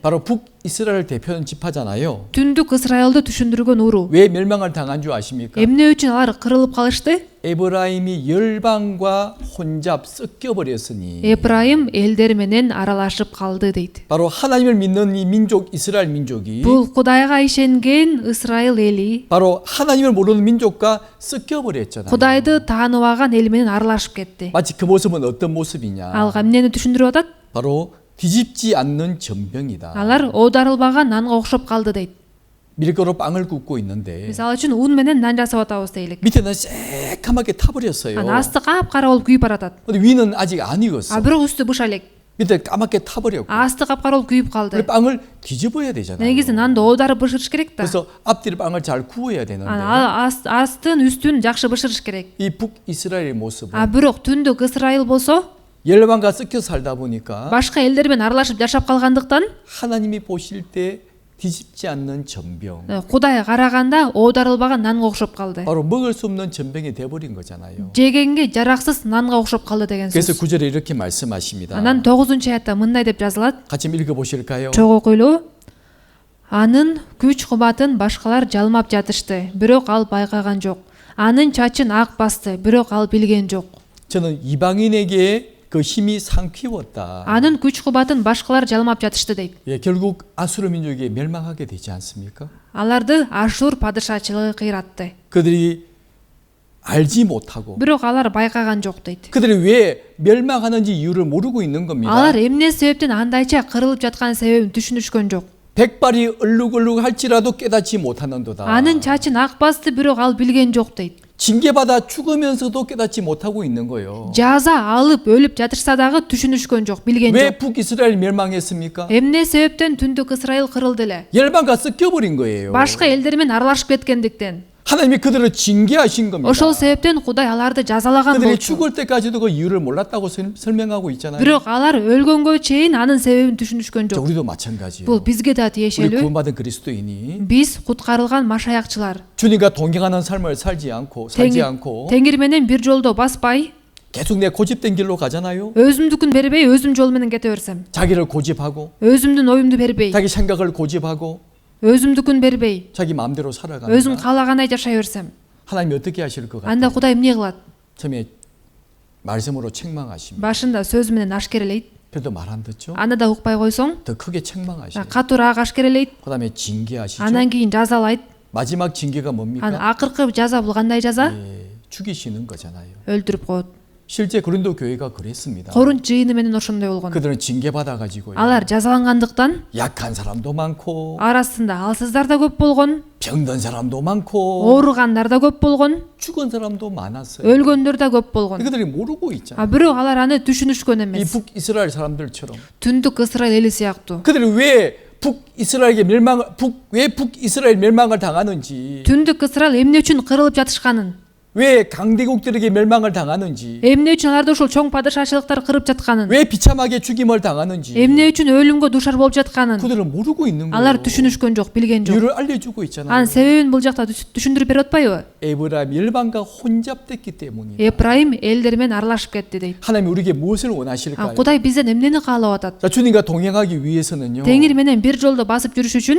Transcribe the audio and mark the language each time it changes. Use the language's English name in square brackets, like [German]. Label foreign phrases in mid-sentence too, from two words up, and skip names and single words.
[Korean] 바로 북이스라엘 대표하는 지파잖아요. [Kyrgyz] Түндүк Исраилды түшүндүргөн уру. [Korean] 왜 멸망을 당한 줄 아십니까? [Kyrgyz] Эмне үчүн алар кырылып калышты? [Korean] 에브라임이 열방과 혼잡 섞여 버렸으니 [Kyrgyz] Эпрайым элдер менен аралашып калды дейт. [Korean] 바로 하나님을 믿는 이 민족 이스라엘 민족이 [Kyrgyz] Бул Кудайга ишенген Исраил эли [Korean] 바로 하나님을 모르는 민족과 섞여 버렸잖아요. [Kyrgyz] Кудайды тааныбаган эл менен аралашып кетти. [Korean] 마치 그 모습은 어떤 모습이냐? [Kyrgyz] Ал эмнени түшүндүрүп атат? [Korean] 바로 뒤집지 않는 전병이다. [Kyrgyz] Алар оодарылбаган нанга окшоп калды дейт. [Korean] 밀가루 빵을 굽고 있는데 [Kyrgyz] Мисалы үчүн ун менен нан жасап атабыз дейлик. [Korean] 밑에는 새까맣게 타버렸어요. [Kyrgyz] Анан асты капкара болуп күйүп баратат. [Korean] 근데 위는 아직 안 익었어. [Kyrgyz] Бирок үстү буш элек. [Korean] 밑에 까맣게 타버렸고 [Kyrgyz] Асты капкара болуп күйүп калды. [Korean] 우리 빵을 뒤집어야 되잖아요. [Kyrgyz] Негизи нанды оодарып бышырыш керек да. [Korean] 그래서 앞뒤로 빵을 잘 구워야 되는데 [Kyrgyz] Анан астын үстүн жакшы бышырыш керек. [Korean] 이 북이스라엘의 모습은 [Kyrgyz] Бирок түндүк Исраил болсо [Korean] 열방과 섞여 살다 보니까 [Kyrgyz] башка элдер менен аралашып жашап калгандыктан [Korean] 하나님이 보실 때 뒤집지 않는 전병. [Kyrgyz] Кудай караганда оодарылбаган нанга окшоп калды. [Korean] 바로 먹을 수 없는 전병이 돼버린 거잖아요. [Kyrgyz] Жегенге жараксыз нанга окшоп калды деген [Korean] 그래서 [Kyrgyz] сөз. [Korean] 9절에 이렇게 말씀하십니다. [Kyrgyz] Анан 9-аятта мындай деп жазылат. [Korean] 같이 읽어보실까요? [Kyrgyz] Чогуу окуйлуу. Анын күч кубатын башкалар жалмап жатышты, бирок ал байкаган жок. Анын чачын ак басты, бирок ал билген жок. [Korean] 저는 이방인에게 그 힘이 상키웠다. [Kyrgyz] Анын күч кубатын башкалар жалмап жатышты дейт. [Korean] 예, 결국 아수르 민족이 멸망하게 되지 않습니까? [Kyrgyz] Аларды Ашур падышачылыгы кыйратты. [Korean] 그들이 알지 못하고 [Kyrgyz] Бирок алар байкаган жок дейт. [Korean] 그들이 왜 멸망하는지 이유를 모르고 있는 겁니다. [Kyrgyz] Алар эмне себептен андайча кырылып жаткан себебин түшүнүшкөн жок. [Korean] 백발이 얼룩얼룩 할지라도 깨닫지 못하는도다. [Kyrgyz] Анын чачын ак басты, бирок ал билген жок дейт. [Korean] 징계받아 죽으면서도 깨닫지 못하고 있는 거예요. [Kyrgyz] Жаза алып өлүп жатышса дагы түшүнүшкөн жок, билген [Korean] 왜 [Kyrgyz] жок. [Korean] 북이스라엘 멸망했습니까? [Kyrgyz] Эмне себептен Түндүк Ысрайыл кырылды эле? [Korean] 열방과 섞여버린 거예요. [Kyrgyz] Башка элдер менен аралашып кеткендиктен. [Korean] 하나님이 그들을 징계하신 겁니다. [Kyrgyz] Ошол себептен Кудай аларды жазалаган [Korean] 그들이 [Kyrgyz] болчу. [Korean] 죽을 때까지도 그 이유를 몰랐다고 설명하고 있잖아요. [Kyrgyz] Бирок алар өлгөнгө чейин анын себебин түшүнүшкөн [Korean] 자, [Kyrgyz] жок. [Korean] 우리도 마찬가지예요. [Kyrgyz] Бул бизге да [Korean] 우리 [Kyrgyz] тиешелүү. [Korean] 구원받은 그리스도인이 [Kyrgyz] Биз куткарылган машаякчылар [Korean] 주님과 동행하는 삶을 살지 않고 [Kyrgyz] Теңир менен бир жолдо баспай, [Korean] 계속 내 고집된 길로 가잖아요. [Kyrgyz] өзүмдүкүн бербей, өзүм жол менен кете берсем, [Korean] 자기를 고집하고 [Kyrgyz] өзүмдүн оюмду бербей, [Korean] 자기 생각을 고집하고 [Kyrgyz] өзүмдүкүн бербей, [Korean] 자기 마음대로 [Kyrgyz] өзүм [Korean] 살아갑니다. [Kyrgyz] каалагандай жашай берсем, [Korean] 하나님이 어떻게 하실 것 [Kyrgyz] анда [Korean] 같아요? [Kyrgyz] Кудай эмне кылат? [Korean] 처음에 말씀으로 책망하십니다. [Kyrgyz] Башында сөз менен ашкерелейт. [Korean] 그래도 말 안 듣죠? [Kyrgyz] Анда да укпай койсоң, [Korean] 더 크게 책망하시죠. [Kyrgyz] катуураак ашкерелейт. [Korean] 그다음에 징계하시죠. [Kyrgyz] Анан кийин жазалайт. [Korean] 마지막 징계가 뭡니까? [Kyrgyz] Анан акыркы жаза бул кандай жаза? [Korean] 예, 죽이시는 거잖아요. [Kyrgyz] Өлтүрүп коет. [Korean] 실제 고린도 교회가 그랬습니다. [Kyrgyz] Корунт жыйыны менен ошондой болгон. [Korean] 그들은 징계받아 가지고요. [Kyrgyz] Алар жазалангандыктан [Korean] 약한 사람도 많고 [Kyrgyz] арасында алсыздар да көп болгон, [Korean] 병든 사람도 많고 [Kyrgyz] ооругандар да көп болгон, [Korean] 죽은 사람도 많았어요. [Kyrgyz] өлгөндөр да көп болгон. [Korean] 그들이 모르고 있잖아요. [Kyrgyz] Бирок алар аны түшүнүшкөн [Korean] 이 [Kyrgyz] эмес. [Korean] 북이스라엘 사람들처럼 [Kyrgyz] Түндүк Ысрайыл эли сыяктуу. [Korean] 그들이 왜 북이스라엘 멸망을 당하는지, [Kyrgyz] Түндүк Ысрайыл эмне үчүн кырылып жатышканын, [Korean] 왜 강대국들에게 멸망을 당하는지, [Kyrgyz] эмне үчүн аларды ушул чоң падышачылыктар кырып жатканын, [Korean] 왜 비참하게 죽임을 당하는지 [Kyrgyz] эмне үчүн өлүмгө дуушар болуп жатканын [Korean] 그들은 모르고 있는 [Kyrgyz] алар [Korean] 거예요. [Kyrgyz] түшүнүшкөн жок, билген жок. [Korean] 이유를 알려주고 있잖아요. [Kyrgyz] Анын себебин бул жакта түшүндүрүп берип атпайбы? [Korean] 에브라임 열방과 혼잡됐기 때문이다. [Kyrgyz] Эпрайым элдер менен аралашып кетти дейт. [Korean] 하나님 우리에게 무엇을 원하실까요? [Kyrgyz] Кудай бизден эмнени каалап атат? [Korean] 자, 주님과 동행하기 위해서는요. [Kyrgyz] Теңир менен бир жолдо басып жүрүш үчүн